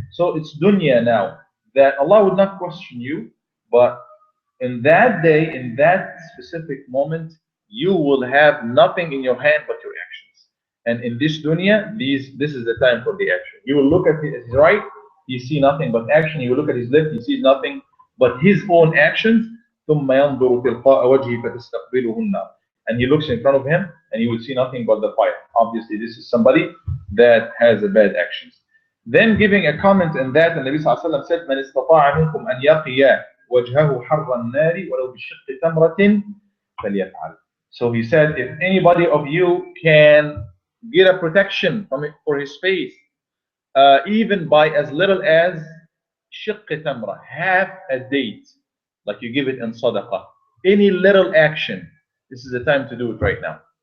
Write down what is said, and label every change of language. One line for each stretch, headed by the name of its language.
English: So it's dunya now, that Allah would not question you, but in that day, in that specific moment, you will have nothing in your hand but your actions. And in this dunya, this is the time for the action. You will look at his right, you see nothing but action. You will look at his left, he sees nothing but his own actions.
Arabic: ثم ينظر تلقاء وجهه فتستقبله النار.
English: And he looks in front of him and he will see nothing but the fire. Obviously, this is somebody that has a bad actions. Then giving a comment on that, the Nabi sallallahu alaihi wasallam said,
Arabic: "من استطاع منكم أن يقي وجهه حر النار ولو بشق تمرة فليفعل."
English: So he said, if anybody of you can get a protection from it for his face, even by as little as shiq tamra, half a date, like you give it in sadaqah, any little action, this is the time to do it right now.